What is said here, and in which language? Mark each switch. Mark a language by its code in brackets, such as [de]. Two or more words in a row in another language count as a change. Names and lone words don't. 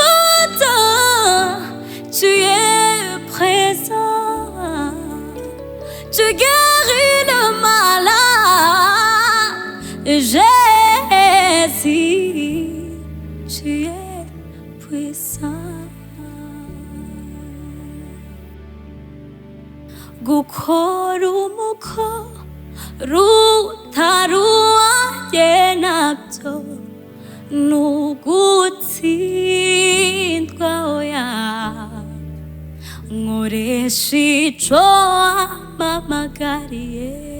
[fr] Omnipotent, tu es présent. Tu guéris le malade. Jésus, tu es puissant. [rw] Gukora umukoro utari uwanjye nabyo ni ugutsindwa, oya. [rn] Nkoresha ico wampamagariye.